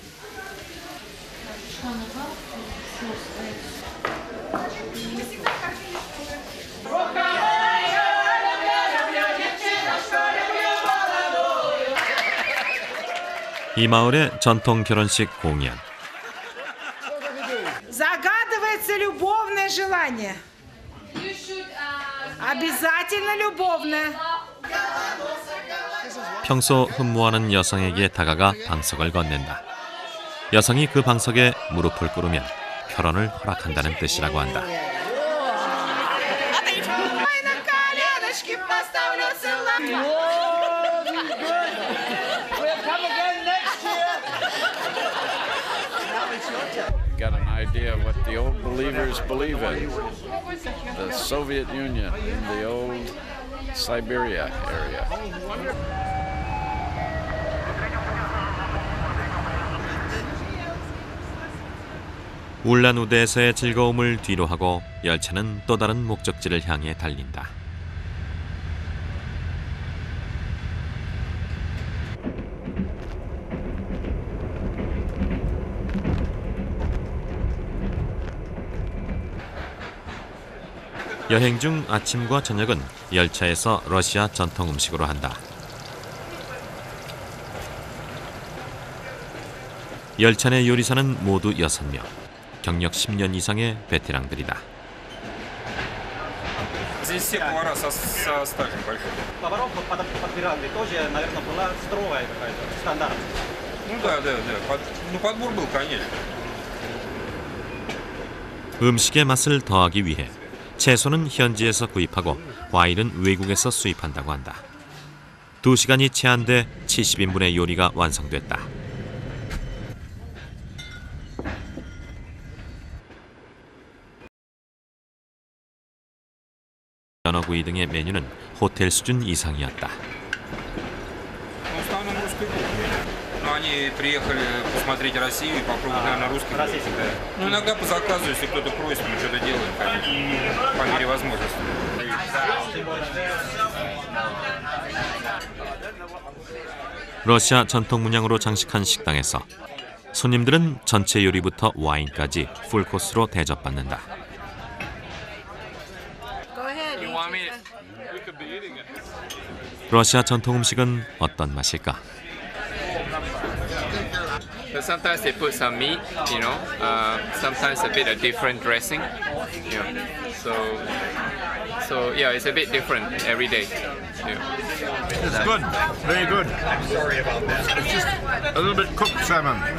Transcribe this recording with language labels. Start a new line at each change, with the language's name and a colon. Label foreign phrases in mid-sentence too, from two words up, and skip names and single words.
Korean: 이 마을의 전통 결혼식 공연.
Russian: Загадывается любовное желание. Обязательно любовное.
Korean: 평소 흠모하는 여성에게 다가가 방석을 건넨다. 여성이 그 방석에 무릎을 꿇으면 결혼을 허락한다는 뜻이라고 한다.
English: Got an idea of what the old believers believe in. The Soviet Union in the old Siberia area.
Korean: 울란우데에서의 즐거움을 뒤로하고 열차는 또 다른 목적지를 향해 달린다. 여행 중 아침과 저녁은 열차에서 러시아 전통 음식으로 한다. 열차 내 요리사는 모두 6명, 경력 10년 이상의 베테랑들이다.
Russian: Здесь все повара со стажем большим. Поваров подбирали тоже, наверное, была строгая какая-то, стандарт. Ну да. Подбор был, конечно.
Korean: 음식의 맛을 더하기 위해 채소는 현지에서 구입하고 과일은 외국에서 수입한다고 한다. 2시간이 채 안 돼 70인분의 요리가 완성됐다. 연어구이 등의 메뉴는 호텔 수준 이상이었다.
Russian: Они приехали посмотреть Россию и попробовать, наверное, русский. Ну, иногда по заказу, если кто-то просит, мы что-то делаем, конечно, по мере возможности.
Korean: 러시아 전통 문양으로 장식한 식당에서 손님들은 전체 요리부터 와인까지 풀코스로 대접받는다. 러시아 전통 음식은 어떤 맛일까?
English: Sometimes they put some meat, you know. Sometimes a bit of different dressing. Yeah. So yeah, it's a bit different every day. Yeah. It's good, very good. Sorry about that. It's just a little bit cooked salmon.